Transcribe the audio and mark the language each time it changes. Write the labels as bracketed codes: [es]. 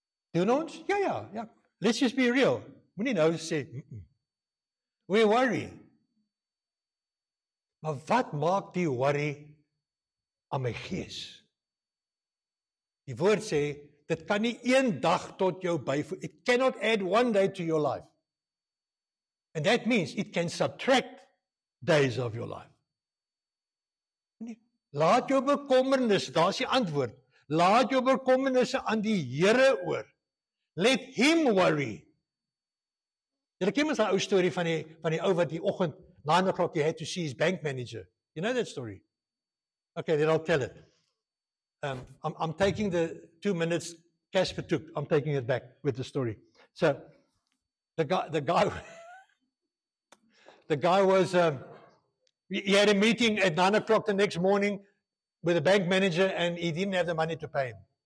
[af] Doen ons? Ja. [en] Let's just be real. [af] Moenie nou sê, [en] we worry. [af] Maar wat maak die worry aan my gees? Die woord sê, dit kan nie een dag tot jou byvoeg. [en] It cannot add one day to your life. And that means it can subtract days of your life. [af] Laat jou bekommernisse, daar is die antwoord. Laat jou bekommernisse aan die Here oor. [en] Let him worry. [af] Julle ken mos daai ou storie van die ou wat die oggend [en] 9 o'clock he had to see his bank manager. You know that story? Okay, then I'll tell it. I'm taking the 2 minutes Casper took. I'm taking it back with the story. So the guy was he had a meeting at 9 o'clock the next morning with the bank manager, and he didn't have the money to pay him.